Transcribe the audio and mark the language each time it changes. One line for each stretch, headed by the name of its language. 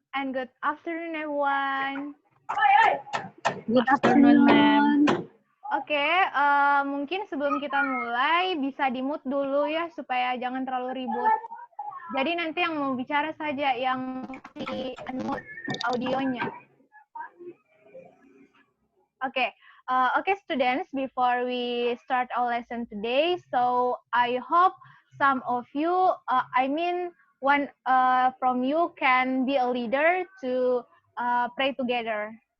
English: And good afternoon, everyone. Good afternoon, ma'am.
Indonesian: Oke, mungkin sebelum kita mulai bisa di-mute dulu ya supaya jangan terlalu ribut. Jadi nanti yang mau bicara saja yang di-unmute audionya.
English: Okay. Okay, students, before we start our lesson today, so I hope some of you, one from you can be a leader to pray together.